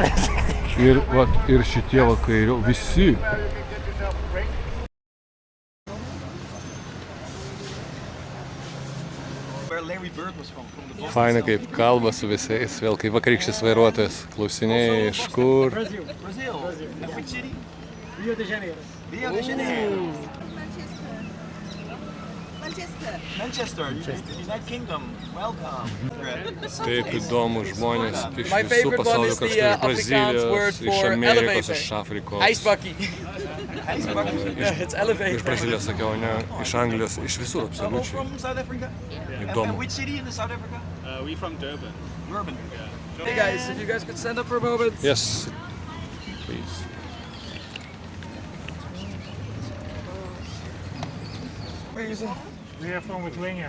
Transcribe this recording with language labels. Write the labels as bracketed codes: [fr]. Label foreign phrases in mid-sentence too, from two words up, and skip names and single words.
[lt] Ir, va, ir šitie va kairio, visi. Faina kaip kalba su visais, vėl kaip vakarykštis vairuotojas. Klausinėjai, iš kur. [en] Brazil. And which city? Rio de Janeiro. Rio de Janeiro. Manchester. United Kingdom. Welcome. [lt] Taip įdomu žmonės iš visų pasaulio kraštų, iš Brazilijos, iš Amerikos, iš Afrikos. [en] Ijsbakkie. It's [lt] Iš [en] elevator. [lt] Brazilijos sakiau, ne, iš Anglijos, iš visur absoliučiai. [en] From South Africa? [lt] Įdomu. [en] And which city in South Africa? We from Durban. Durban. Hey guys, if you guys could stand up for a moment. Yes, please. Where is it? We are from Lithuania.